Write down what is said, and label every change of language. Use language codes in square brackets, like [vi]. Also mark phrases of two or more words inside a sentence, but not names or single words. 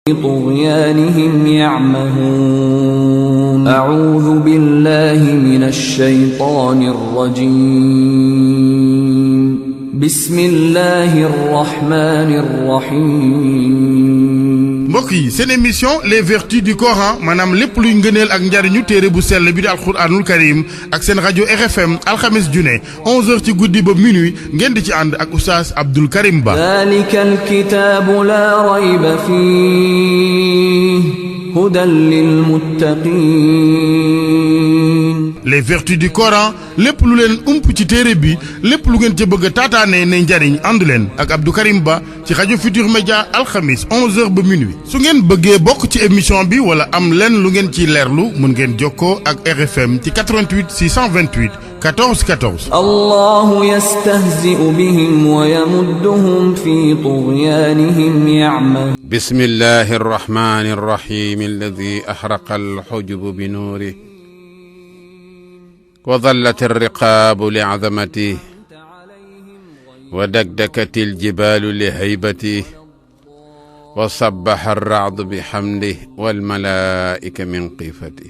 [ar] طغيانهم يعمهون أعوذ بالله من الشيطان الرجيم بسم الله الرحمن الرحيم [wo] mbokk yi seen émission [fr] les vertus du Coran [wo] maanaam lépp luy ngëneel ak njariñu téere bu sell bi di [ar] القرآن الكريم [wo] ak seen rajo RFM alxames june 11h ci guddi ba minuit ngeen di ci ànd ak oustaz Abdul Karim Ba. [ar] ذلك الكتاب لا ريب فيه هدى للمتقين. [fr] les vertus du Coran [wo] lépp lu leen ump ci téere bi lépp lu ngeen ca bëgg a taataane ne njariñ ànd leen ak Abdou Karim Ba ci rajo Futur Média alxamis 11h ba minuit. su ngeen bëggee bokk ci émission bi wala am leen lu ngeen ci leerlu mën ngeen jokkoo ak RFM ci 88 628 14 14. [ar] الله يستهزئ بهم ويمدهم في طغيانهم يعمهون. بسم الله الرحمن الرحيم الذي أحرق الحجب بنوره وظلت الرقاب لعظمته ودكدكت الجبال لهيبته وصبح الرعد بحمده والملائكة من قيفته.